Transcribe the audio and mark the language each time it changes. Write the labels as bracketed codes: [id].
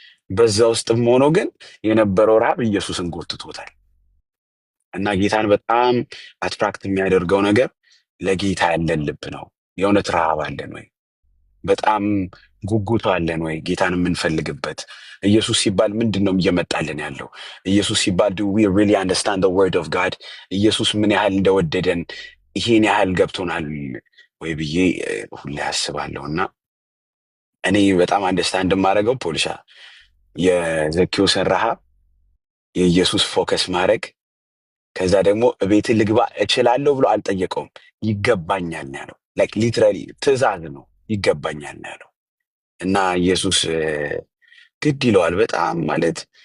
[am] በዛ ውስጥም ሆኖ ግን የነበረው ረሃብ ኢየሱስን ጎትቶታል። እና ጌታን በጣም አትራክት የሚያደርገው ነገር ለጌታ ያለን ልብ ነው። የእውነት ረሃብ አለን ወይ? በጣም ጉጉቱ አለን ወይ? ጌታን የምንፈልግበት ኢየሱስ ሲባል ምንድን ነው እየመጣልን ያለው? ኢየሱስ ሲባል [en] do we really understand the word of God? [am] ኢየሱስ ምን ያህል እንደወደደን ይሄን ያህል ገብቶናል ወይ ብዬ ሁሌ አስባለሁ። እና እኔ በጣም አንደርስታንድ የማደርገው ፖሊሻ የዘኬዎስን ረሃብ የኢየሱስ ፎከስ ማድረግ ከዛ ደግሞ ቤት ልግባ እችላለሁ ብሎ አልጠየቀውም። ይገባኛል ነው ያለው። ላይክ ሊትራሊ ትእዛዝ ነው ይገባኛል ነው ያለው። እና ኢየሱስ ግድ ይለዋል በጣም ማለት